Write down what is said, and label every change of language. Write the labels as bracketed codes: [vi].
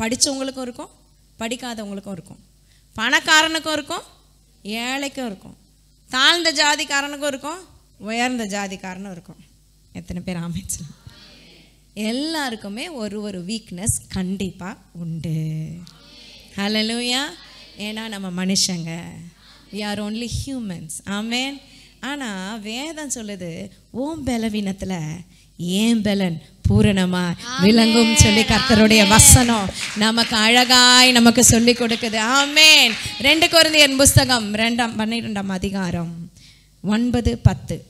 [ta] படித்தவங்களுக்கும் இருக்கும், படிக்காதவங்களுக்கும் இருக்கும், பணக்காரனுக்கும் இருக்கும், ஏழைக்கும் இருக்கும், தாழ்ந்த ஜாதிக்காரனுக்கும் இருக்கும், உயர்ந்த ஜாதிக்காரனும் இருக்கும். எத்தனை பேர் ஆமென் சொல்லுங்க? எல்லாருக்குமே ஒரு வீக்னஸ் கண்டிப்பாக உண்டு. ஹல்லேலூயா. ஏன்னா நம்ம மனுஷங்க, [en] we are only humans. [ta] ஆமென். ஆனால் வேதம் சொல்லுது, ஓம் பலவீனத்தில் ஏன் பலன் பூரணமா விளங்கும் சொல்லி கர்த்தருடைய வசனம் நமக்கு அழகாய் நமக்கு சொல்லி கொடுக்குது. ஆமென். 2 கொரிந்தியர் புஸ்தகம் 12ஆம் அதிகாரம் 9-10.